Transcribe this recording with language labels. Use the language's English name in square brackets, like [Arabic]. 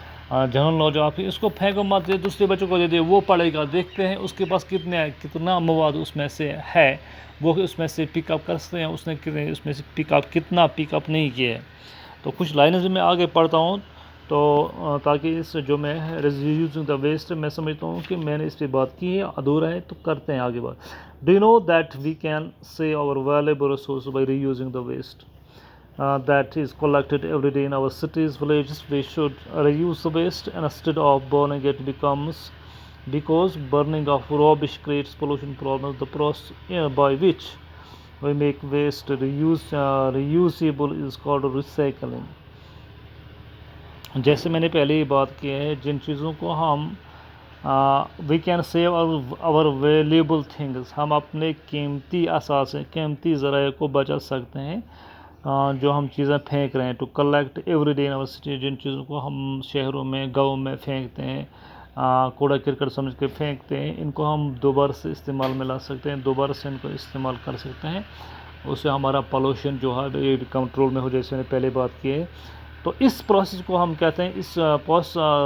[Urdu] General knowledge آپ اس کو پھینکو مت، دوسرے بچوں کو دے دے، وہ پڑھے گا، دیکھتے ہیں اس کے پاس کتنا مواد اس میں سے ہے، وہ اس میں سے پک اپ کر سکتے ہیں، اس نے اس میں سے کتنا پک اپ نہیں کیا ہے۔ تو کچھ لائنز میں آگے پڑھتا ہوں تو تاکہ اس جو میں [English] reducing the waste, [Urdu] میں سمجھتا ہوں کہ میں نے اس پہ بات کی ہے، ادھورا ہے تو کرتے ہیں آگے بات۔ [English] Do you know that we can save our valuable resource by reusing the waste that is collected every day in our cities, villages? We should reuse the waste instead of burning it because burning of rubbish creates pollution problems. The process by which we make waste reusable is called recycling. [Urdu] جیسے میں نے پہلے ہی بات کی ہے، جن چیزوں کو ہم [English] we can save our valuable things، [Urdu] ہم اپنے قیمتی اثاثے، قیمتی ذرائع کو بچا سکتے ہیں، جو ہم چیزیں پھینک رہے ہیں۔ [English] to collect every day in our city, [Urdu] جن چیزوں کو ہم شہروں میں، گاؤں میں پھینکتے ہیں، کوڑا کرکٹ سمجھ کے پھینکتے ہیں، ان کو ہم دوبارہ سے استعمال میں لا سکتے ہیں، دوبارہ سے ان کو استعمال کر سکتے ہیں، اس سے ہمارا پولوشن جو ہے کنٹرول میں ہو، جیسے میں نے پہلے بات کی ہے۔ تو اس پروسیس کو ہم کہتے ہیں، اس